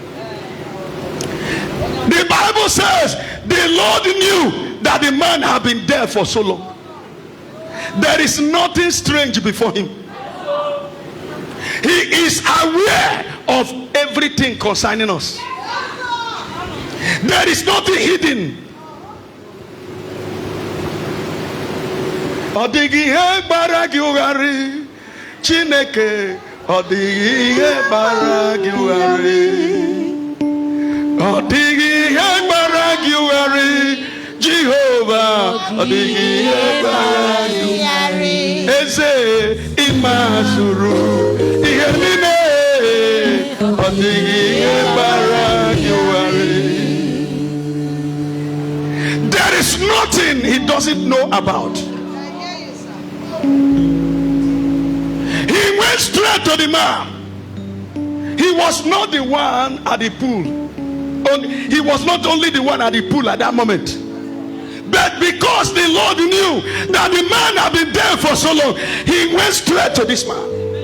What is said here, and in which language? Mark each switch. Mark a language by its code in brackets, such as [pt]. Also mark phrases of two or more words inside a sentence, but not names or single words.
[en] The Bible says the Lord knew that the man had been there for so long. There is nothing strange before him. He is aware of everything concerning us. There is nothing hidden. [ig] Odighi baragi ugari Chineke. Odighi baragi ugari. Odighi baragi ugari Jehovah. Odighi baragi ugari Eze imazuru Ihenine. Odighi baragi ugari. [en] There is nothing he doesn't know about. He went straight to the man. He was not the one at the pool. He was not only the one at the pool at that moment, but because the Lord knew that the man had been there for so long, he went straight to this man.